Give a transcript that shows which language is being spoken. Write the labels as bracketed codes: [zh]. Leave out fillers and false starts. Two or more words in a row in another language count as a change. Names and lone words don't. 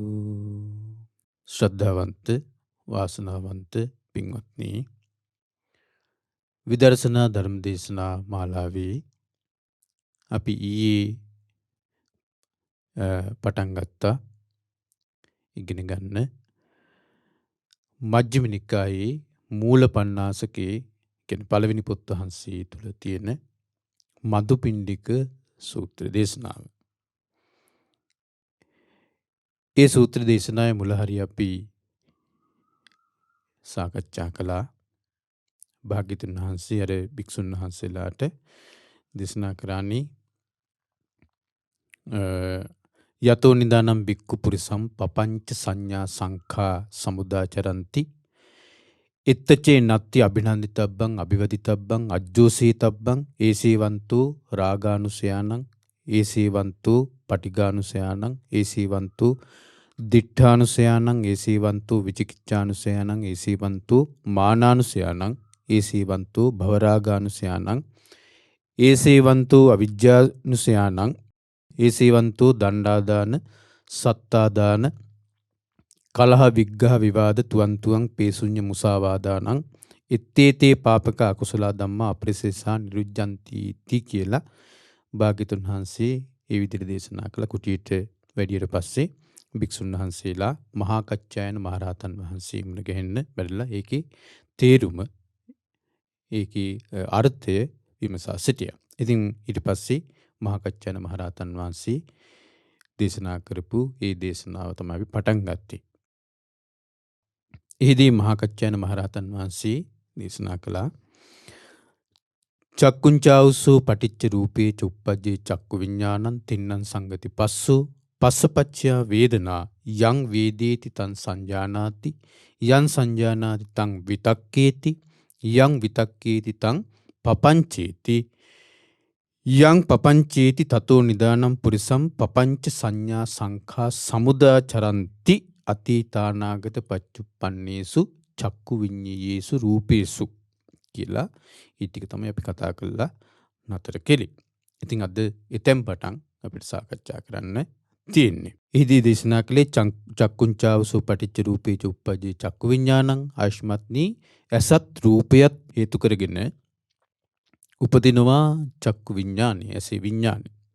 [si] ශ්‍රද්ධාවන්ත වාසනාවන්ත පින්වත්නි, විදර්ශනා ධර්ම දේශනා මාලාවේ අපි ඊයේ පටන් ගත්තා ඉගෙන ගන්න මජ්ක්‍ධිම නිකායේ මූල පණ්ණාසකේ කියන පළවෙනි පොත් වහන්සේ තුල තියෙන මදුපිණ්ඩික සූත්‍ර දේශනාව. ඒ සූත්‍ර දේශනාවේ මුල හරිය අපි සාකච්ඡා කළා. භාග්‍යවතුන් වහන්සේ අර භික්ෂුන් වහන්සේලාට දේශනා කරන්නේ [pi] යතෝ නිදානම් බික්කු පුරිසම් පපංච සංඥා සංඛා සමුදාචරಂತಿ එත්තචේ නත්ති අභිනන්දිතබ්බං අභිවදිතබ්බං අජ්ජෝසීතබ්බං ඒසීවන්තෝ රාගානුසයානං ඒසීවන්තෝ පටිඝානුසයානං ඒසීවන්තෝ දිඨානුසයානං ඒසීවන්තෝ විචිකිච්ඡානුසයානං ඒසීවන්තෝ මානානුසයානං ඒසීවන්තෝ භවරාගානුසයානං ඒසීවන්තෝ අවිජ්ජානුසයානං ඒසීවන්තෝ දණ්ඩාදාන සත්තාදාන කලහ විග්ඝහ විවාද තුවන්තුවං පේසුඤ්ඤ මුසාවාදානං ඉත්තේතේ පාපක අකුසල ධම්මා අපරිසේසා නිරුද්ධಂತಿ [si] තී කියලා භාග්‍යවතුන් වහන්සේ ඒ විදිහට දේශනා කළ කුටියට වැඩියට පස්සේ භික්ෂුන් වහන්සේලා මහා කච්චායන මහරහතන් වහන්සේ මුණ ගැහෙන්න බැරිලා ඒකේ තේරුම ඒකේ අර්ථය විමසා සිටියා. ඉතින් ඊට පස්සේ මහා කච්චායන මහරහතන් වහන්සේ දේශනා කරපු ඒ දේශනාව තමයි අපි පටන් ගත්තේ. එහිදී මහා කච්චායන මහරහතන් වහන්සේ දේශනා කළා [pi] චක්කුංචාවුසු පටිච්ච රූපේ චුප්පජ්ජේ චක්කු විඥානං තින්නං සංගති පස්සෝ පස්සපච්චය වේදනා යං වේදේති තං සංජානාති යං සංජානාති තං විතක්කේති යං විතක්කේති තං පපංචේති යං පපංචේති තතෝ නිදානම් පුරිසම් පපංච සංඥා සංඛා සමුදාචරಂತಿ අතීතානාගත පච්චුප්පන්නේසු චක්කු විඤ්ඤේයේසු රූපේසු [si] කියලා ඊ ටික තමයි අපි කතා කරලා නතර කෙලි. ඉතින් අද එතෙන් පටන් අපිට සාකච්ඡා කරන්න තියෙන්නේ. එහිදී දේශනා කළේ [pi] චක්කුංචාවසු පටිච්ච රූපේ චුප්පජ්ජේ චක්කු විඥානං [si] ආයුෂ්මත්නි අසත් රූපයත් හේතු කරගෙන උපදිනවා චක්කු විඥානය ඇසේ විඥානය.